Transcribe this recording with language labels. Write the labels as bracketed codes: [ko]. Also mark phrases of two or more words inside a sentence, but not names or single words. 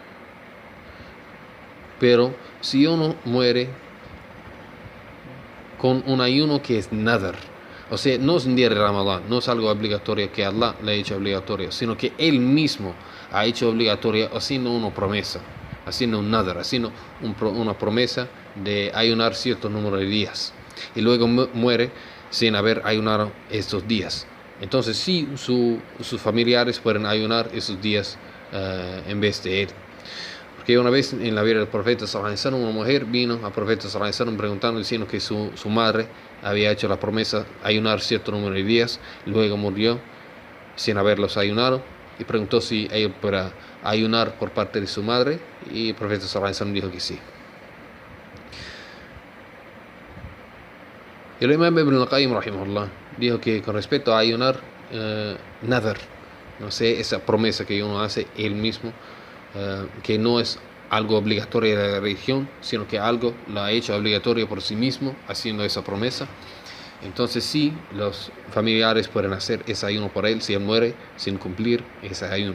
[es] Pero si uno muere con un ayuno que es nadar, o sea, no es un día de Ramadán, no es algo obligatorio que Allah le ha hecho obligatorio, sino que él mismo ha hecho obligatoria haciendo una promesa, haciendo un nadar, haciendo una promesa de ayunar cierto número de días, y luego muere sin haber ayunado estos días. Entonces sí, sus familiares pueden ayunar esos días en vez de él. Porque una vez en la vida del profeta [ar] صلى الله عليه وسلم, [es] una mujer vino al profeta [ar] صلى الله عليه وسلم [es] preguntando, diciendo que su madre había hecho la promesa de ayunar cierto número de días, luego murió sin haberlos ayunado, y preguntó si ella podía ayunar por parte de su madre, y el profeta [ar] صلى الله عليه وسلم [es] dijo que sí. El imam Ibn al-Qayyim rahimahullah dijo que con respecto a ayunar nadar, no sé, esa promesa que uno hace él mismo, que no es algo obligatorio de la religión, sino que algo lo ha hecho obligatorio por sí mismo, haciendo esa promesa. Entonces sí, los familiares pueden hacer ese ayuno por él si él muere sin cumplir ese ayuno.